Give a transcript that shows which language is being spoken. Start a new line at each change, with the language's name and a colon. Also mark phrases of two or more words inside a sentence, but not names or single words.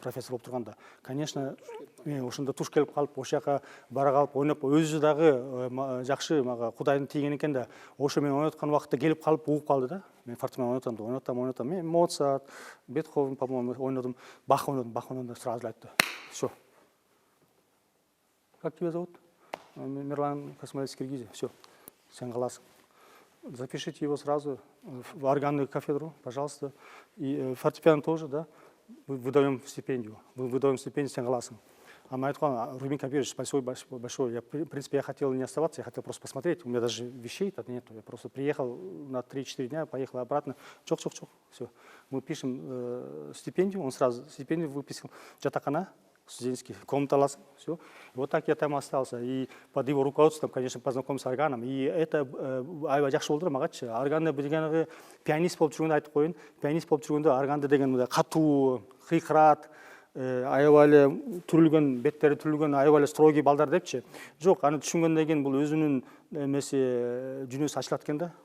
Kyrgyz: профессор болуп турганда. Конечно, ошондо туш келип калып, ошол жака бара калып ойноп, өзү дагы жакшы мага Кудайдын тийген экен да, ошо мен ойноткон убакытта келип калып угуп калды да. Мен фортепиано ойнотам. Мен Моцарт, Бетховен, по-моему, ойнодум, Бах ойнодум да сразу айтты.
Russian: Всё. Как тебя зовут? Мирлан Космолец, Киргизия.
Kyrgyz: Все, сен каласың.
Russian: Запишите его сразу в органную кафедру, пожалуйста. И фортепиано тоже, да. Выдаем стипендию. Выдаем стипендию,
Kyrgyz: сен каласың.
Russian: А мне сказал, Рубин Кабирович, спасибо большое. Я, в принципе, я хотел не оставаться, я хотел просто посмотреть. У меня даже вещей-то нету. Я просто приехал на 3-4 дня, поехал обратно. Чок. Все. Мы пишем стипендию, он сразу стипендию выписал.
Kyrgyz: Жатакана, студенческий, комната аласың.
Russian: Все. Вот так я там остался. И под его руководством, конечно, познакомился с органом. И это
Kyrgyz: айба жакшы болду магачы. Органда дегенде пианист болуп жүргөндө айтып коеюн. Пианист болуп жүргөндө органда деген катуу, кыйкырат, аябай түрүлгөн, беттери түрүлгөн, аябай строгий балдар депчи. Жок, аны түшүнгөндөн кийин бул өзүнүн эмеси дүйнөсү ачылат экен да.